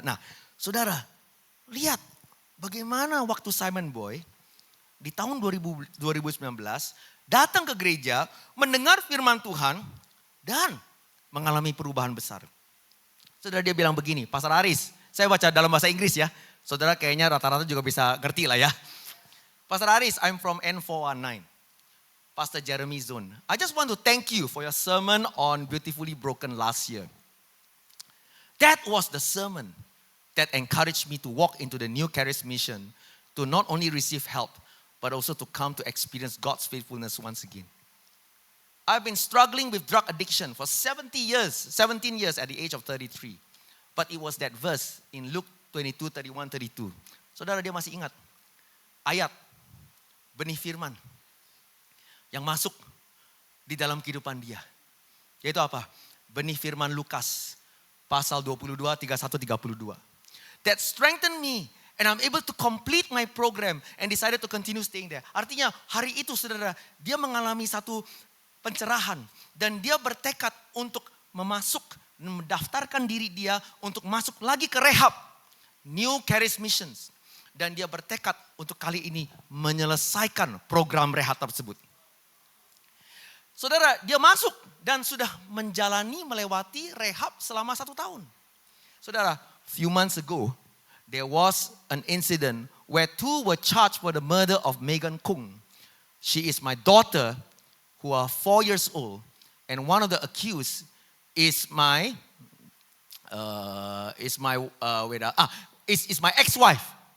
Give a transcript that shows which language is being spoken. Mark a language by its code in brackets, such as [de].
[id] Nah, saudara, lihat bagaimana waktu Simon Boy di tahun 2019 datang ke gereja, mendengar firman Tuhan dan mengalami perubahan besar. Saudara, dia bilang begini, Pastor Aris, saya baca dalam bahasa Inggris ya. Saudara kayaknya rata-rata juga bisa ngerti lah ya. [en] Pastor Aris, I'm from N419. Pastor Jeremy Zone. I just want to thank you for your sermon on Beautifully Broken last year. That was the sermon that encouraged me to walk into the New Charis mission, to not only receive help, but also to come to experience God's faithfulness once again. I've been struggling with drug addiction for 17 years at the age of 33. But it was that verse in Luke 22, 31, 32. [id] Saudara, dia masih ingat ayat benih firman yang masuk di dalam kehidupan dia. Yaitu apa? Benih firman Lukas pasal 22, 31, 32. [en] That strengthened me and I'm able to complete my program and decided to continue staying there. [id] Artinya hari itu saudara, dia mengalami satu pencerahan dan dia bertekad untuk mendaftarkan diri dia untuk masuk lagi ke rehab. New Charis Missions. Dan dia bertekad untuk kali ini menyelesaikan program rehab tersebut. Saudara, dia masuk dan sudah melewati rehab selama 1 tahun. [en] Saudara, few months ago, there was an incident where 2 were charged for the murder of Megan Kung. She is my daughter, who are 4 years old, and one of the accused is my ex-wife.